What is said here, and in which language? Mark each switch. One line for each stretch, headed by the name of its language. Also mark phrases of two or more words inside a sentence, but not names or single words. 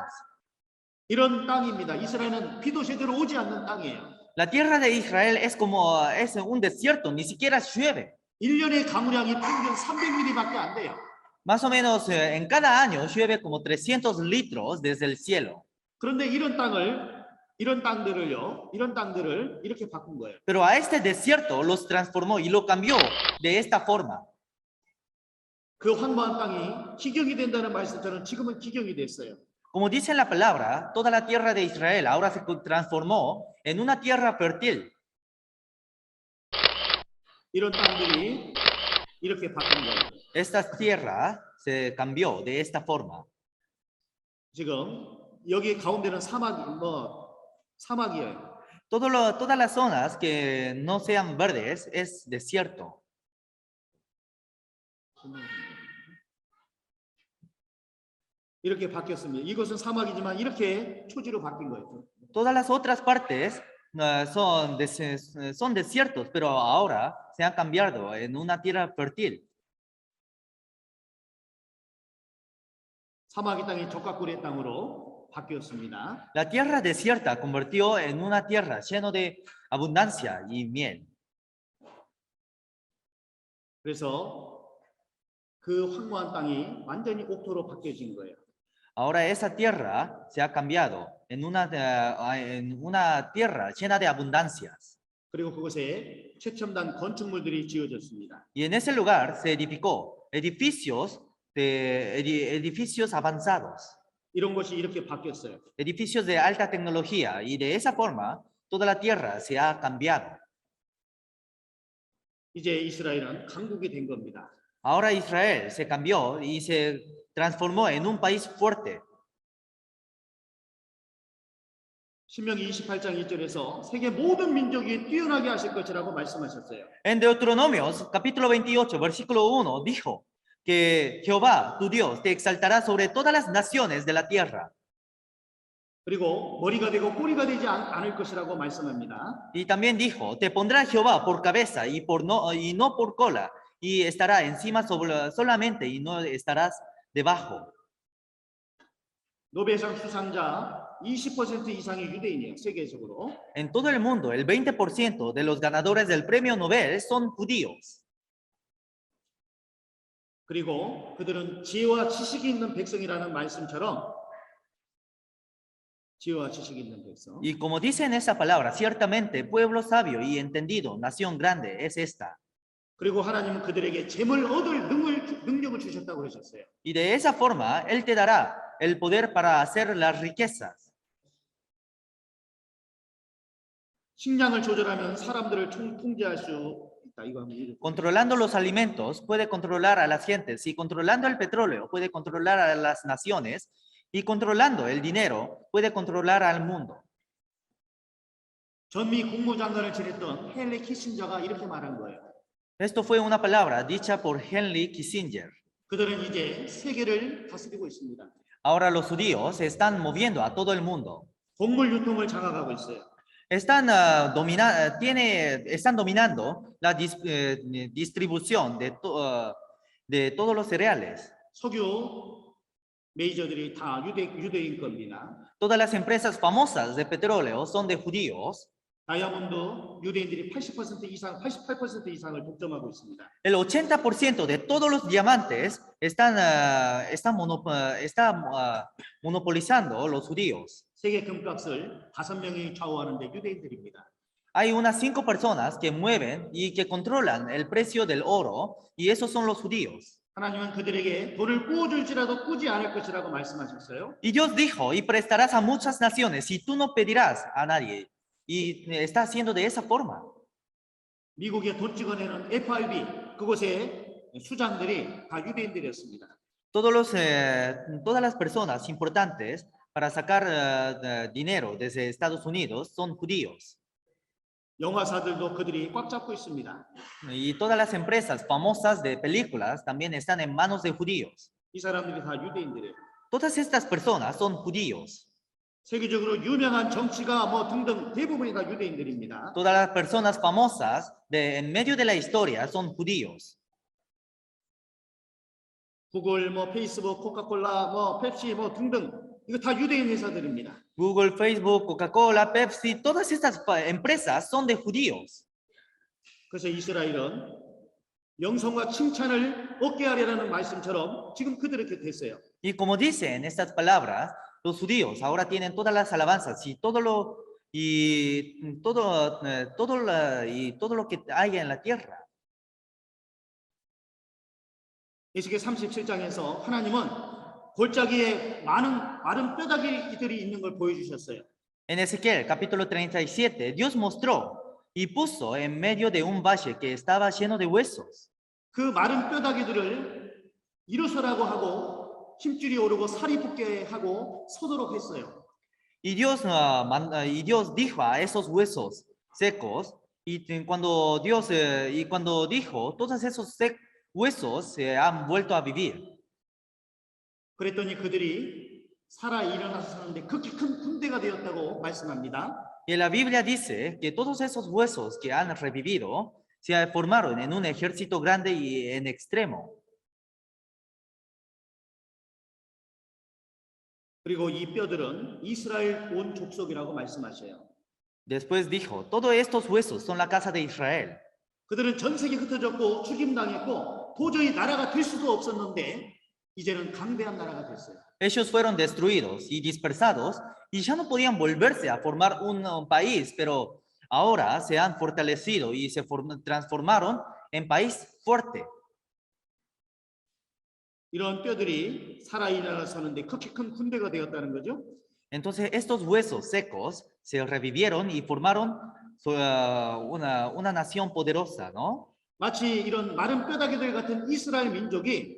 Korean: 이런 땅입니다. 이스라엘은 비도 제대로 오지 않는 땅이에요.
Spanish: La tierra de Israel es un desierto, ni siquiera llueve.
Korean: 1년의 강우량이 평균 300mm밖에 안 돼요.
Spanish: Más o menos en cada año llueve como 300 litros desde el cielo.
Korean: 그런데 이런 땅들을 이렇게 바꾼 거예요.
Spanish: Pero a este desierto los transformó y lo cambió de esta forma.
Korean: 그 황무한 땅이 기경이 된다는 말씀처럼 지금은 기경이 됐어요.
Spanish: Como dice la palabra, toda la tierra de Israel ahora se transformó en una tierra fértil.
Korean: 이런 땅들이 이렇게 바뀐 거예요.
Spanish: Esta tierra se cambió de esta forma.
Korean: 지금 여기 가운데는 사막이에요.
Spanish: Todas las zonas que no sean verdes es desierto.
Korean: 이렇게 바뀌었습니다. 이것은 사막이지만 이렇게 초지로 바뀐 거예요.
Spanish: Todas las otras partes son desiertos, pero ahora se han cambiado en una tierra fértil.
Korean: 사막의 땅이 적과꿀의 땅으로 바뀌었습니다.
Spanish: La tierra desierta convirtió en una tierra llena de abundancia y miel.
Korean: 그래서 그 황무한 땅이 완전히 옥토로 바뀌어진 거예요.
Spanish: Ahora esa tierra se ha cambiado en una tierra llena de abundancias.
Korean: 그리고 그곳에 최첨단 건축물들이 지어졌습니다.
Spanish: Y en ese lugar se edificó edificios avanzados,
Korean: 이런 것이 이렇게 바뀌었어요.
Spanish: edificios de alta tecnología, y de esa forma toda la tierra se ha cambiado.
Korean: 이제 이스라엘은 강국이 된 겁니다.
Spanish: Ahora Israel se cambió y se transformó en un país fuerte.
Korean: 신명기 28장 1절에서 세계 모든 민족이 뛰어나게 하실 것이라고 말씀하셨어요.
Spanish: En Deuteronomios capítulo 28 versículo 1 dijo que Jehová tu Dios te exaltará sobre todas las naciones de la tierra.
Korean: 그리고 머리가 되고 꼬리가 되지 않을 것이라고 말씀합니다.
Spanish: Y también dijo, te pondrá Jehová por cabeza y no por cola, y estará encima solamente y no estarás debajo.
Korean: 노벨상 수상자 20% 이상이 유대인이에요. 세계적으로.
Spanish: En todo el mundo, el 20% de los ganadores del premio Nobel son judíos.
Korean: 그리고 그들은 지혜와 지식이 있는 백성이라는 말씀처럼 지혜와 지식이 있는 백성.
Spanish: Y como dice en esa palabra, ciertamente pueblo sabio y entendido, nación grande es esta.
Korean: 그리고 하나님은 그들에게 재물 얻을 능력을 주셨다고 그러셨어요.
Spanish: Y de esa forma, Él te dará el poder para hacer las riquezas.
Korean: 식량을 조절하면 사람들을 통제할 수 있다. 이거 한번 읽어볼게요.
Spanish: Controlando los alimentos puede controlar a las gentes, y controlando el petróleo puede controlar a las naciones, y controlando el dinero puede controlar al mundo.
Korean: 전미 국무장관을 지냈던 헨리 키신저가 이렇게 말한 거예요.
Spanish: Esto fue una palabra dicha por Henry Kissinger.
Korean: 그들은 이제 세계를 다스리고 있습니다.
Spanish: Ahora los judíos se están moviendo a todo el mundo.
Korean: 곡물 유통을 장악하고 있어요.
Spanish: Están dominando la distribución de todos los cereales.
Korean: 석유 메이저들이 다 유대인 겁니다.
Spanish: Todas las empresas famosas de petróleo son de judíos.
Korean: 다이아몬드 유대인들이 80% 이상, 88% 이상을 독점하고 있습니다.
Spanish: El 80% de todos los diamantes está monopolizando los judíos.
Korean: 세계 금값을 5명이 좌우하는데 유대인들입니다.
Spanish: Hay unas 5 personas que mueven y que controlan el precio del oro, y esos son los judíos.
Korean: 하나님은 그들에게 돈을 부어줄지라도 꾸지 않을 것이라고 말씀하셨어요.
Spanish: Y Dios dijo, y prestarás a muchas naciones, y tú no pedirás a nadie. Y está haciendo de esa forma.
Korean: 미국의 돈 찍어내는 FRB 그곳에 수장들이 다 유대인들이었습니다.
Spanish: Todas las personas importantes para sacar dinero desde Estados Unidos son judíos.
Korean: 영화사들도 그들이 꽉 잡고 있습니다.
Spanish: Y todas las empresas famosas de películas también están en manos de judíos.
Korean: 이 사람들이 다 유대인들이에요.
Spanish: Todas estas personas son judíos.
Korean: 세계적으로 유명한 정치가 뭐 등등 대부분이 다 유대인들입니다.
Spanish: Todas las personas famosas en medio de la historia son judíos.
Korean: 구글, 뭐 페이스북, 코카콜라, 뭐 펩시, 뭐 등등 이거 다 유대인 회사들입니다.
Spanish: Google, Facebook, Coca-Cola, Pepsi, todas estas empresas son de judíos.
Korean: 그래서 이스라엘은 영성과 칭찬을 얻게 하려는 말씀처럼 지금 그들에게 됐어요.
Spanish: Y como dice en estas palabras, los judíos ahora tienen todas las alabanzas y todo lo que hay en la tierra.
Korean: 에스겔 37장에서 하나님은 골짜기에 마른 뼈다귀들이 있는 걸 보여주셨어요.
Spanish: En Ezequiel capítulo 37, Dios mostró y puso en medio de un valle que estaba lleno de huesos.
Korean: 그 마른 뼈다귀들을 일어서라고 하고 힘줄이 오르고 살이 붙게 하고 서도록 했어요.
Spanish: Y Dios dijo a esos huesos secos, cuando dijo, todos esos huesos se han vuelto a vivir.
Korean: 그랬더니 그들이 살아 일어나서 사는데 극히 큰 군대가 되었다고 말씀합니다.
Spanish: Y la Biblia dice que todos esos huesos que han revivido se formaron en un ejército grande y en extremo.
Korean: 그리고 이 뼈들은 이스라엘 온 족속이라고 말씀하셔요.
Spanish: Después dijo, todos estos huesos son la casa de Israel.
Korean: 그들은 전 세계 흩어졌고 죽임당했고 도저히 나라가 될 수도 없었는데 이제는 강대한 나라가 됐어요.
Spanish: Ellos fueron destruidos y dispersados y ya no podían volverse a formar un país, pero ahora se han fortalecido y se transformaron en país fuerte.
Korean: 이런 뼈들이 살아 일어나서 사는데 극히 큰 군대가 되었다는 거죠.
Spanish: Entonces estos huesos secos se revivieron y formaron una nación poderosa, ¿no?
Korean: 마치 이런 마른 뼈다귀들 같은 이스라엘 민족이